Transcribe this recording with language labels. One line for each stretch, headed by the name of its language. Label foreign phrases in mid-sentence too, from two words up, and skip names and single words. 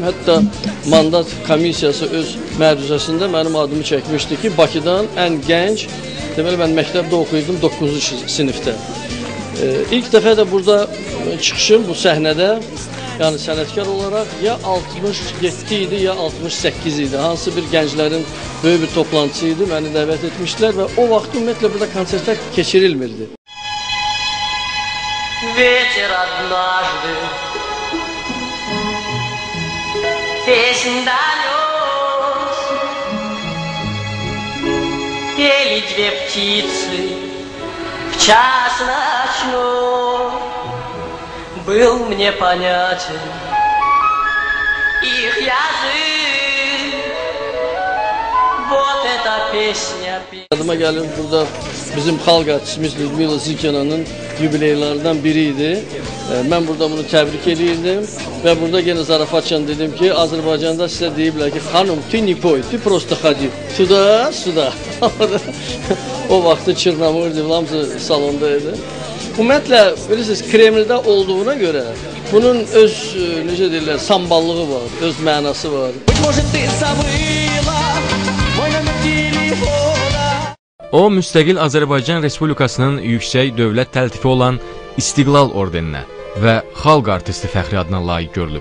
Azerbaijani: Hətta mandat komissiyası öz məruzəsində mənim adımı çəkmişdi ki, Bakıdan ən gənc, deməli mən məktəbdə oxuyurdum 9-cu sinifdə. İlk dəfə də burada çıxışım bu səhnədə, yəni sənətkar olaraq ya 67 idi, ya 68 idi. Hansı bir gənclərin böyük bir toplantısı idi, məni dəvət etmişdilər və o vaxt ümumiyyətlə burada konsertlər keçirilmirdi.
Russian: Ветер однажды песнь донес, пели две птицы в час ночной. Был мне понятен их язык, вот эта песня.
Azerbaijani: Adıma gəlir, burada bizim xalq artistimiz Lyudmila Zilkinanın yubileylarından biriydi. Mən burada bunu təbrik edirdim və burada yenə zarafatla dedim ki, Azərbaycanda sizə deyiblər ki, xanım,
Russian: ты не пой, ты просто ходи.
Azerbaijani: Suda, suda. O vaxtı Çırnamırdı, hamısı salonda idi. Ümumiyyətlə, bilirsiniz, Kremldə olduğuna görə bunun öz, necə deyirlər, samballığı var, öz mənası var. O, müstəqil Azərbaycan Respublikasının yüksək dövlət təltifi olan İstiqlal ordeninə və xalq artisti fəxri adına layiq görülüb.